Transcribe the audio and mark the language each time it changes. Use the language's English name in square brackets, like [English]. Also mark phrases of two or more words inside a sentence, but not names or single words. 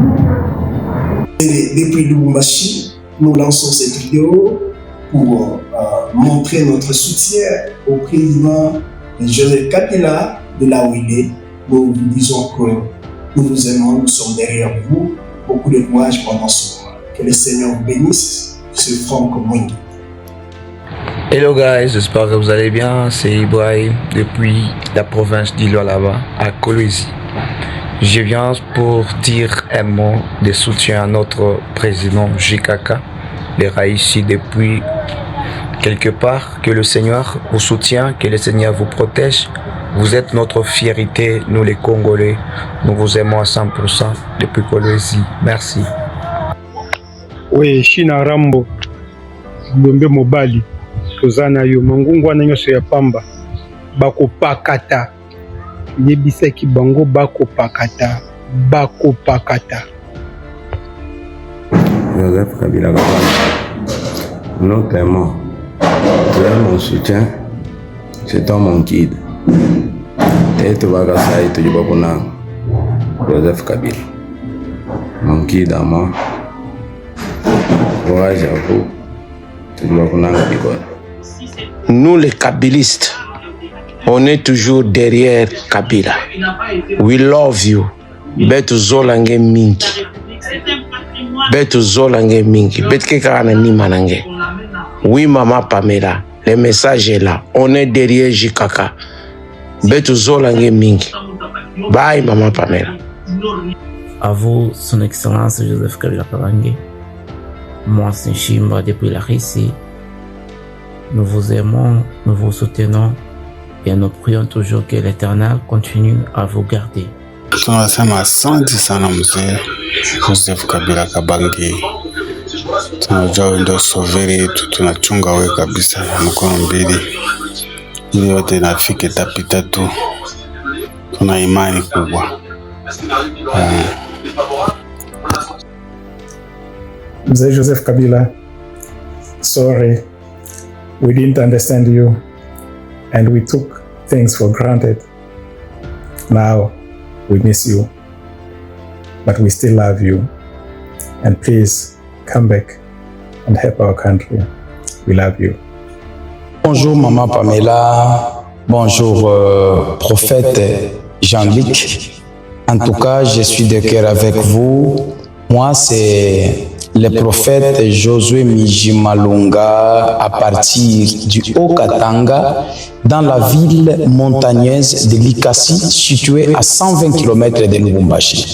[French] Depuis Lubumbashi, nous lançons cette vidéo pour montrer notre soutien au président Joseph Kabila de là où il est. Nous vous disons que nous vous aimons, nous sommes derrière vous. Beaucoup de courage pendant ce moment. Que le Seigneur vous bénisse, ce Franck Mwingi. [English] Hello guys, [French] j'espère que vous allez bien. C'est Ibrahim depuis la province d'Ilo-Alaba à Kolwezi. Je viens pour dire un mot de soutien à notre président JKK. Il est ici depuis quelque part. Que le Seigneur vous soutient, que le Seigneur vous protège. Vous êtes notre fierté, nous les Congolais. Nous vous aimons à 100% depuis Kolwezi. Merci. Oui, [Lingala] China Rambo, Bombe Mobali, Tozana yo, Mangungwa na nyoso ya pamba, Bako Pakata, Yebiseki Bango Bako Pakata, Bako Pakata. [French] Joseph Kabila Kabange, nous t'aimons, tu es mon soutien, c'est toi mon guide. Et tu vas gasser tout le monde. Joseph Kabila, mon guide à moi. Courage à vous. Nous les Kabilistes, on est toujours derrière Kabila. [English] We love you. [Kongo] Betu zolange mingi. Betu zolange mingi. Betu kekana ni manange. [French] Oui, maman Pamela, le message est là. On est derrière JKK. [Kongo] Betu zolange mingi. [French] Bye, maman Pamela. À vous, son excellence Joseph Kabila Kabange. Moi, c'est Chimba depuis la Russie. Nous vous aimons, nous vous soutenons et nous prions toujours que l'Éternel continue à vous garder. [Swahili] Tunasema asante sana mzee Joseph Kabila Kabange. Tunajua wewe ndio soveri yetu, tunachunga wewe kabisa mkono mbili. Ili yote nafike tapita tu. Tuna imani kubwa. Mzee Joseph Kabila, [English] sorry, we didn't understand you and we took things for granted. Now, we miss you, but we still love you. And please, come back and help our country. We love you. [French] Bonjour Maman Pamela, bonjour prophète Jean-Luc. En tout cas, je suis de cœur avec vous. Moi, c'est le prophète Josué Mijimalunga à partir du Haut-Katanga dans la ville montagneuse de Likasi située à 120 km de Lubumbashi.